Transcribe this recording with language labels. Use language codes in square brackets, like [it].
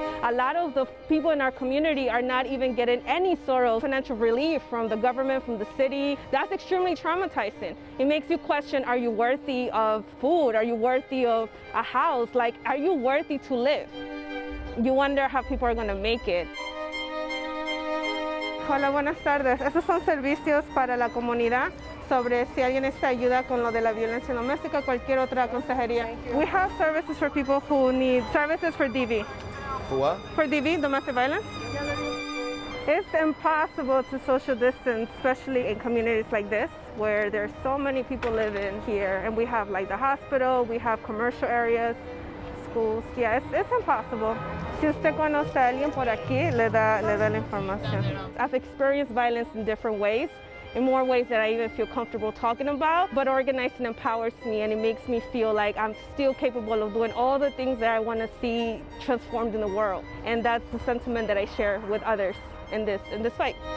[en] A lot of the people in our community are not even getting any sort of financial relief from the government, from the city. That's extremely traumatizing. It makes you question, are you worthy of food? Are you worthy of a house? Like, are you worthy to live? You wonder how people are going to make it. [es] Hola, buenas tardes. Estos son servicios para la comunidad sobre si alguien necesita ayuda con lo de la violencia doméstica, cualquier otra consejería. [en] We have services for people who need services for DV. For what? For DV, domestic violence. It's impossible to social distance, especially in communities like this, where there's so many people living here, and we have like the hospital, we have commercial areas, schools. Yeah, it's impossible. [es] Si usted conoce a alguien por aquí, le da la información. [en] I've experienced violence in different ways, in more ways that I even feel comfortable talking about, but organizing empowers me, and it makes me feel like I'm still capable of doing all the things that I want to see transformed in the world. And that's the sentiment that I share with others in this fight.